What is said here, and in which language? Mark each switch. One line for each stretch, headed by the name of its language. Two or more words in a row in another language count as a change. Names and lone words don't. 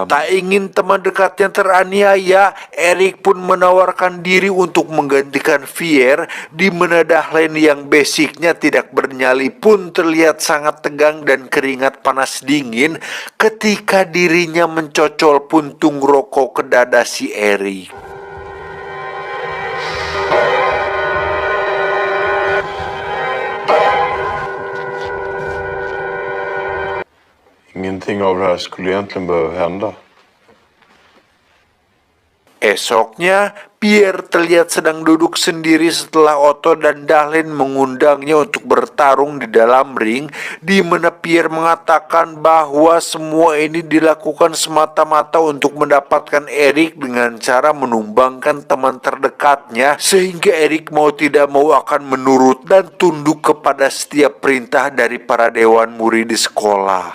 Indonesian: Tak ingin teman dekatnya teraniaya, Erik pun menawarkan diri untuk menggantikan Pierre, di mana Dahlin yang basicnya tidak bernyali pun terlihat sangat tegang dan keringat panas dingin ketika dirinya mencocol puntung rokok ke dada si Erik.
Swedish: Ingenting av det här skulle egentligen behöva hända.
Indonesian: Esoknya, Pierre terlihat sedang duduk sendiri setelah Otto dan Dahlin mengundangnya untuk bertarung di dalam ring, di mana Pierre mengatakan bahwa semua ini dilakukan semata-mata untuk mendapatkan Erik dengan cara menumbangkan teman terdekatnya, sehingga Erik mau tidak mau akan menurut dan tunduk kepada setiap perintah dari para dewan murid di sekolah.